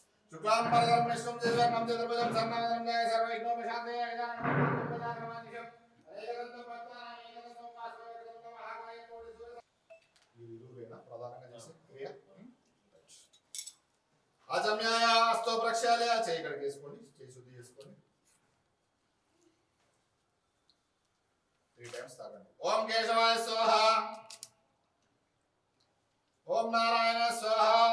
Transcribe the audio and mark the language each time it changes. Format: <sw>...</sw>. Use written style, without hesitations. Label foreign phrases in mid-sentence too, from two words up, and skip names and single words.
<sa>शुक्लांबरधरं विष्णुं शशिवर्णं चतुर्भुजं सर्वं जय सर्वविघ्नोपशान्तये गजाननं प्रजाक्रमानिशं अनेकदन्तं भक्तानां एकदन्तोपास्मयेकदन्तं महाकाय कोटिसूर्य</sa> <te>వీరురేనా ప్రధానంగా చేసే క్రియ ఆచమ్యాయ అస్తో ప్రక్షాళయ చేయి ఇక్కడికి వేసుకోండి చేయి శుద్ధి చేసుకోండి 3 టైమ్స్ తాగండి</te> <sa>ఓం కేశవాయ స్వాహ ఓం నారాయణ స్వాహ</sa>